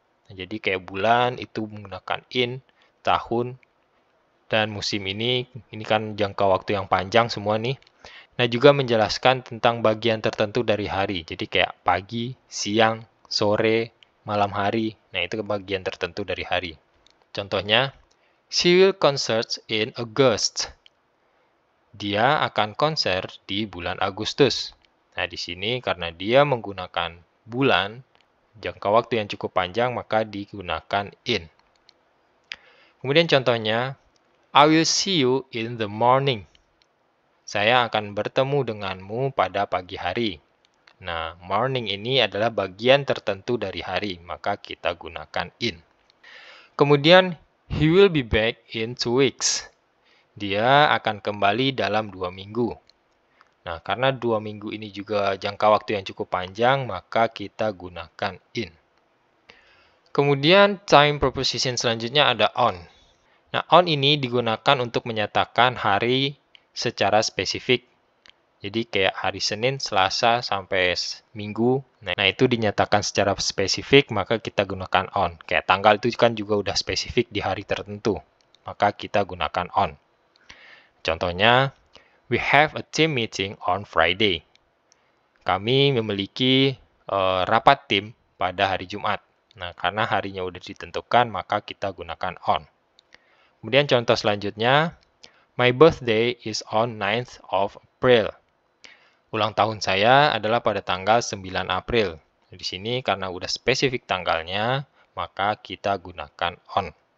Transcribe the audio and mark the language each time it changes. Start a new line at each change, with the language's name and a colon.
Indonesian: Nah, jadi kayak bulan itu menggunakan in, tahun, dan musim ini kan jangka waktu yang panjang semua nih. Nah, juga menjelaskan tentang bagian tertentu dari hari. Jadi kayak pagi, siang, sore, malam hari. Nah, itu bagian tertentu dari hari.
English: Contohnya, she will concert in August.
Indonesian: Dia akan konser di bulan Agustus. Nah, di sini karena dia menggunakan bulan, jangka waktu yang cukup panjang, maka digunakan in.
English: Kemudian contohnya, I will see you in the morning.
Indonesian: Saya akan bertemu denganmu pada pagi hari. Nah, morning ini adalah bagian tertentu dari hari, maka kita gunakan in.
English: Kemudian, he will be back in 2 weeks.
Indonesian: Dia akan kembali dalam 2 minggu. Nah, karena 2 minggu ini juga jangka waktu yang cukup panjang, maka kita gunakan in. Kemudian, time preposition selanjutnya ada on. Nah, on ini digunakan untuk menyatakan hari secara spesifik. Jadi kayak hari Senin, Selasa, sampai Minggu. Nah, itu dinyatakan secara spesifik, maka kita gunakan on. Kayak tanggal itu kan juga udah spesifik di hari tertentu. Maka kita gunakan on.
English: Contohnya, we have a team meeting on Friday.
Indonesian: Kami memiliki rapat tim pada hari Jumat. Nah, karena harinya udah ditentukan, maka kita gunakan on.
English: Kemudian contoh selanjutnya, my birthday is on 9th of April.
Indonesian: Ulang tahun saya adalah pada tanggal 9 April. Di sini karena udah spesifik tanggalnya, maka kita gunakan on.